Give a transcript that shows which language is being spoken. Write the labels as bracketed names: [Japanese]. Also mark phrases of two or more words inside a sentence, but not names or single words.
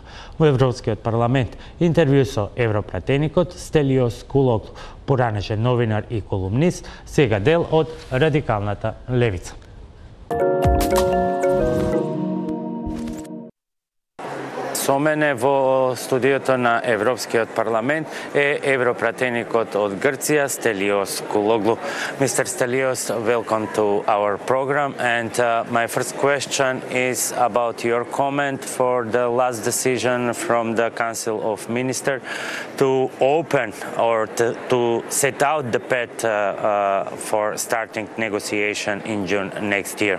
[Macedonian] Во Европскиот парламент интервју со европратеникот Стелиос Кулоглу, поранешен новинар и колумнист, сега дел од радикалната левица. Со мене во студиото на Европскиот парламент е европратеникот од Грција Стелиос Кулоглу. [English] Mr. Stelios, welcome to our program, and my first question is about your comment for the last decision from the Council of Ministers to open or to set out the path for starting negotiation in June next year.